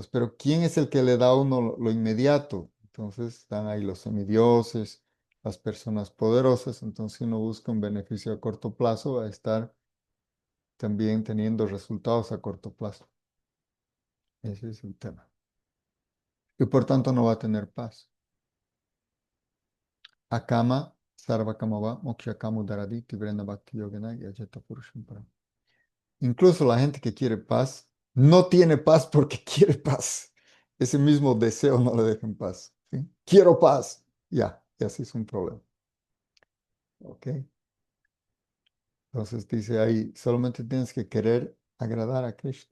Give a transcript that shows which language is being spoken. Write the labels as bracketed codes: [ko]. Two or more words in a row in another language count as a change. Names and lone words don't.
[es] Pero ¿quién es el que le da a uno lo inmediato? Entonces están ahí los semidioses, las personas poderosas. Entonces si uno busca un beneficio a corto plazo, va a estar también teniendo resultados a corto plazo. Ese es el tema. Y por tanto no va a tener paz. [sa] Akama, Sarvakamava, Mokshakamu Daradi, Tibrena Bhakti Yogena [es] y [sa] Ajata Purusham Param. [es] Incluso la gente que quiere paz no tiene paz porque quiere paz. Ese mismo deseo no le deja en paz. ¿Sí? Quiero paz. Ya, y así es un problema. ¿Ok? Entonces dice ahí, solamente tienes que querer agradar a Krishna.